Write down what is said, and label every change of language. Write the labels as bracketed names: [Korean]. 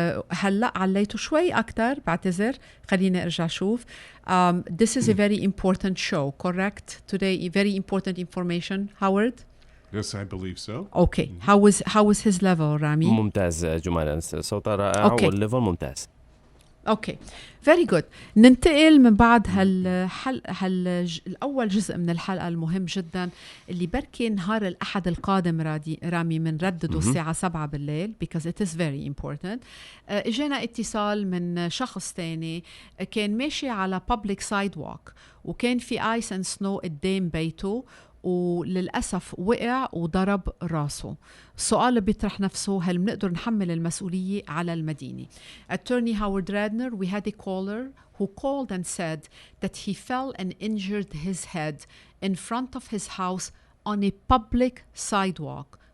[Arabic] هلأ عليته شوي أكتر، بعتذر، خليني أرجع شوف. [English] This is a very important show, correct? Today, very important information, Howard? Yes, I believe so. Okay. How is his level, Rami? [Arabic] ممتاز جمانة، الصوت رائع والليفل ممتاز. [English] Okay, very good. [Arabic] ننتقل من بعد الأول جزء من الحلقة المهم جدا اللي بركي نهار الأحد القادم رامي منردده الساعة 7 بالليل [English] because it is very important. [Arabic] اجينا اتصال من شخص تاني كان ماشي على [English] public sidewalk [Arabic] وكان في [English] ice and snow [Arabic] قدام بيته وللأسف وقع وضرب راسه. السؤال بيطرح نفسه، هل بنقدر نحمل المسؤولية على المدينة؟ [English] Attorney Howard Radner, we had a caller who called and said that he fell and injured his head in front of his house on a public sidewalk.